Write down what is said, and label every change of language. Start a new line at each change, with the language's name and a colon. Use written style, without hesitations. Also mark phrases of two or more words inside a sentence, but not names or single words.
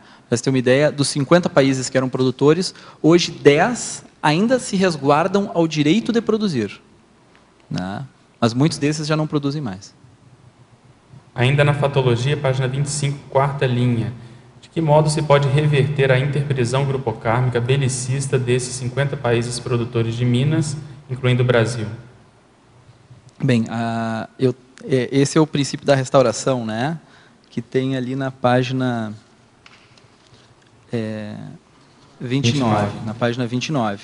Portuguese: Para você ter uma ideia, dos 50 países que eram produtores, hoje 10 ainda se resguardam ao direito de produzir, né? Mas muitos desses já não produzem mais. Ainda na fatologia, página 25, quarta linha. De que modo se pode reverter a interprisão grupocármica belicista desses 50 países produtores de minas, incluindo o Brasil? Bem, esse é o princípio da restauração, né? Que tem ali na página 29. Na página 29.